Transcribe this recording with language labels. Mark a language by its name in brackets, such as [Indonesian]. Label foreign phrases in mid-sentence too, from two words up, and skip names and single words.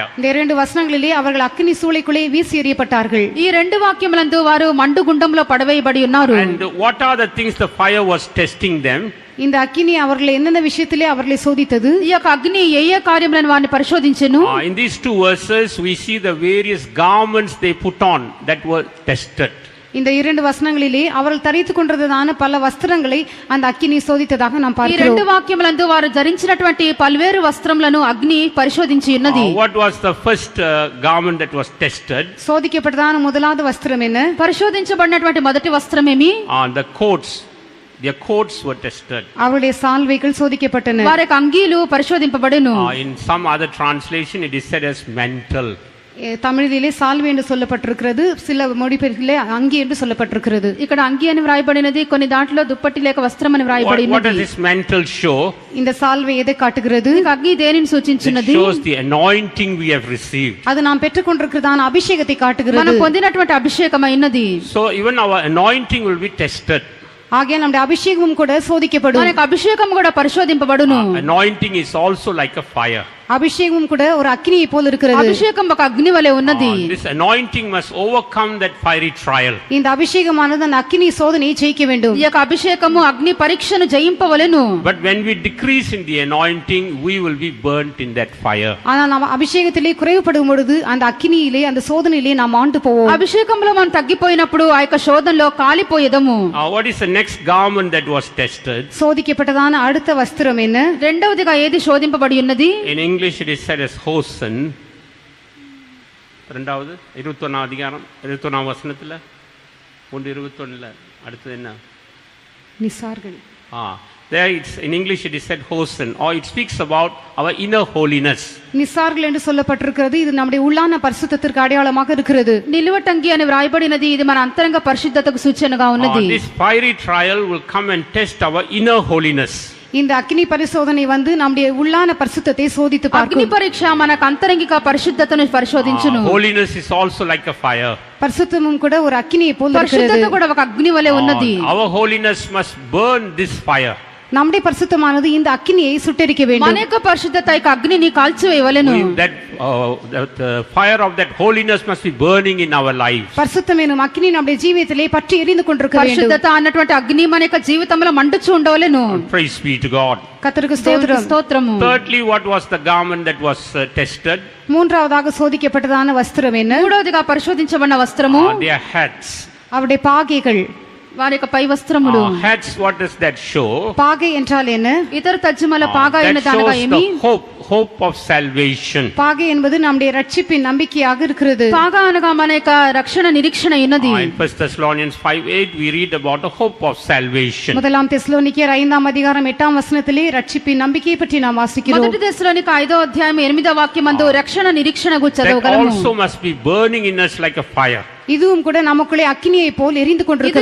[Tamil] இந்த இரண்டு வசனங்களிலே அவர்கள் அக்கினி சூளைக்குள்ளே வீசி எறியப்பட்டார்கள். [Telugu] ఈ రెండు వాక్యములందు వారు మండు గుండంలో పడవేయబడి ఉన్నారు. [English] And what are the things the fire was testing them? [Tamil] இந்த அக்கினி அவர்களை என்னென்ன விஷயத்திலே அவர்களை சோதித்தது? [Telugu] ఈ యొక్క అగ్ని ఏ ఏ కార్యములను వారిని పరిశోధించెను. [English] In these two verses, we see the various garments they put on that were tested. [Tamil] இந்த இரண்டு வசனங்களிலே அவர்கள் தரித்துக் கொண்டதான பல வஸ்திரங்களை அந்த அக்கினி சோதித்ததாக நாம் [Telugu] ఈ రెండు [Tamil] பார்க்கிறோம். [Telugu] వాక్యములందు వారు ధరించినటువంటి పల్వేరు వస్త్రములను అగ్ని పరిశోధించి ఉన్నది. [English] What was the first garment that was tested? [Tamil] சோதிக்கப்பட்டதான முதலாவது வஸ்திரம் என்ன? [Telugu] పరిశోధించబడినటువంటి మొదటి వస్త్రమేమి? [English] The coats. Their coats were tested. [Tamil] அவருடைய சால்வைகள் சோதிக்கப்பட்டன. [Telugu] వారి యొక్క అంగీలు పరిశోధింపబడును. [English] In some other translation, it is said as mantle. [Tamil] தமிழிலே சால்வை என்று சொல்லப்பட்டிருக்கிறது, சில மொழிபெயர்ப்பிலே அங்கி என்று சொல்லப்பட்டிருக்கிறது. [Telugu] ఇక్కడ అంగి అని వ్రాయబడినది, కొన్ని దాంట్లో దుప్పటి లేక వస్త్రం అని [English] What [Telugu] వ్రాయబడినది. [English] does this mantle show? [Tamil] இந்த சால்வை எதை காட்டுகிறது? [Telugu] ఈ అగ్ని దేనిని [English] It [Telugu] సూచించున్నది? [English] shows the anointing we have received. [Tamil] அது நாம் பெற்றுக்கொண்டிருக்கிறதான அபிஷேகத்தை [Telugu] మనం [Tamil] காட்டுகிறது. [Telugu] పొందినటువంటి అభిషేకమైనది. [English] So even our anointing will be tested. [Tamil] ஆகையால் நம்முடைய அபிஷேகமும் கூட சோதிக்கப்படும். [Telugu] మన యొక్క అభిషేకం కూడా పరిశోధింపబడును. [English] Anointing is also like a fire. [Tamil] அபிஷேகமும் கூட ஒரு அக்கினியை போல் இருக்கிறது. [Telugu] అభిషేకం ఒక అగ్ని వలె ఉన్నది. [English] This anointing must overcome that fiery trial. [Tamil] இந்த அபிஷேகமானது அந்த அக்கினி சோதனையை ஜெயிக்க வேண்டும். [Telugu] ఈ యొక్క అభిషేకము అగ్ని పరీక్షను జయింపవలెను. [English] But when we decrease in the anointing, we will be burnt in that fire. [Tamil] ஆனால் நாம் அபிஷேகத்திலே குறைவுபடும் பொழுது அந்த அக்கினியிலே அந்த சோதனையிலே நாம் ஆண்டு போவோம். [Telugu] అభిషేకంలో మనం తగ్గిపోయినప్పుడు ఆ యొక్క శోధనలో కాలిపోయేదము. [English] What is the next garment that was tested? [Tamil] சோதிக்கப்பட்டதான அடுத்த வஸ்திரம் என்ன? [Telugu] రెండవదిగా ఏది శోధింపబడి ఉన్నది? [English] In English it is said as hosen. [Tamil] இரண்டாவது 21 அதிகாரம் 21 வசனத்துல 1:21 அடுத்து என்ன? நிசார்கள். [English] There it's in English it is said hosen, or it speaks about our inner holiness. [Tamil] நிசார்கள் என்று சொல்லப்பட்டிருக்கிறது. இது நம்முடைய உள்ளான பரிசுத்தத்திற்கு அடையாளமாக இருக்கிறது. [Telugu] నిలువటంగి అని వ్రాయబడినది, ఇది మన అంతరంగ పరిశుద్ధతకు సూచనగా ఉన్నది. [English] This fiery trial will come and test our inner holiness. [Tamil] இந்த அக்கினி பரிசோதனை வந்து நம்முடைய உள்ளான பரிசுத்தத்தை சோதித்து [Telugu] అగ్ని [Tamil] பார்க்கும். [Telugu] పరీక్ష మనకు అంతరంగిక పరిశుద్ధతను పరిశోధించును. [English] Holiness is also like a fire. [Tamil] பரிசுத்தமும் கூட ஒரு அக்கினியை போல் [Telugu] పరిశుద్ధత [Tamil] இருக்கிறது. [Telugu] కూడా ఒక అగ్ని వలె ఉన్నది. [English] Our holiness must burn this fire. [Tamil] நம்முடைய பரிசுத்தமானது இந்த அக்கினியை சுட்டெரிக்க [Telugu] మన [Tamil] வேண்டும். [Telugu] యొక్క పరిశుద్ధత యొక్క అగ్నిని కాల్చివేయవలెను. [English] The fire of that holiness must be burning in our lives. [Tamil] பரிசுத்தம் எனும் அக்கினி நம்முடைய ஜீவியத்திலே பற்றி எரிந்து கொண்டிருக்க வேண்டும். [Telugu] పరిశుద్ధత అన్నటువంటి అగ్ని మన యొక్క జీవితంలో మండుచూ ఉండవలెను. [English] Praise be to God. [Tamil] கர்த்தருக்கு [Telugu] దేవునికి [Tamil] ஸ்தோத்திரம். [Telugu] స్తోత్రము. [English] Thirdly, what was the garment that was tested? [Tamil] மூன்றாவதாக சோதிக்கப்பட்டதான வஸ்திரம் என்ன? [Telugu] మూడవదిగా పరిశోధించబడిన వస్త్రము [English] Their hats. [Tamil] அவருடைய பாகைகள். [Telugu] వారి యొక్క పై వస్త్రములు. [English] Hats, what does that show? [Tamil] பாகை என்றால் என்ன? [Telugu] ఇతర తర్జుమాల పాగా [English] That [Telugu] అయినది అనగా [English] shows [Telugu] ఏమి? [English] the hope of salvation. [Tamil] பாகை என்பது நம்முடைய ரட்சிப்பின் நம்பிக்கையாக இருக்கிறது. [Telugu] పాగా అనగా మన యొక్క రక్షణ నిరీక్షణ ఉన్నది. [English] In 1 Thessalonians 5:8 we read about the hope of salvation. [Tamil] முதலாம் தெசலோனிக்கேயர் 5ஆம் அதிகாரம் 8ஆம் வசனத்திலே ரட்சிப்பின் நம்பிக்கையை பற்றி நாம் வாசிக்கிறோம். [Telugu] మొదటి దశలోనిక 5వ అధ్యాయం 8వ వాక్యమందు రక్షణ నిరీక్షణ గురించి [English] That [Telugu] చదవగలము. [English] also must be burning in us like a fire. [Tamil] இதுவும் கூட நமக்குள்ளே அக்கினியை போல் எரிந்து கொண்டிருக்க